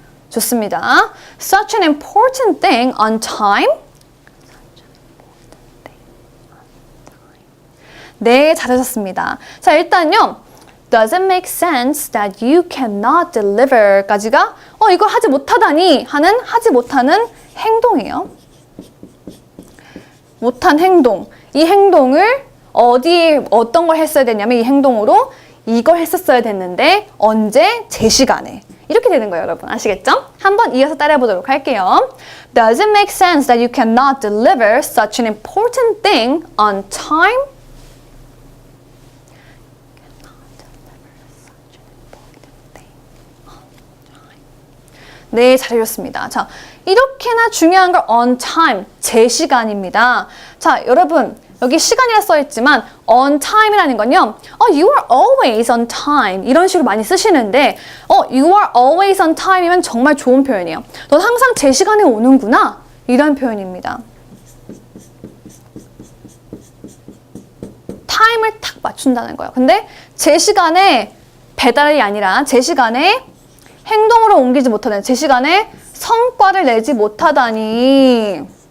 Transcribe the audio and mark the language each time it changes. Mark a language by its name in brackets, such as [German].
[Korean] 좋습니다. [English] Such an important thing on time? [Korean] 네, 잘하셨습니다. 자, 일단요. [English] Does it make sense that you cannot deliver? [Korean] 까지가 이걸 하지 못하다니 하는 하지 못하는 행동이에요. 못한 행동. 이 행동을 어디에 어떤 걸 했어야 되냐면 이 행동으로 이걸 했었어야 됐는데 언제? 제 시간에. 이렇게 되는 거예요, 여러분. 아시겠죠? 한번 이어서 따라해 보도록 할게요. [English] Does it make sense that you cannot deliver such an important thing on time? [Korean] 네, 잘해줬습니다. 자, 이렇게나 중요한 걸 on time, 제 시간입니다. 자, 여러분, 여기 시간이라 써있지만 on time이라는 건요. [English] You are always on time [Korean] 이런 식으로 많이 쓰시는데 [English] you are always on time이면 [Korean] 정말 좋은 표현이에요. 넌 항상 제 시간에 오는구나 이런 표현입니다. 타임을 딱 맞춘다는 거예요. 근데 제 시간에 배달이 아니라 제 시간에 행동으로 옮기지 못하다니, 제 시간에 성과를 내지 못하다니.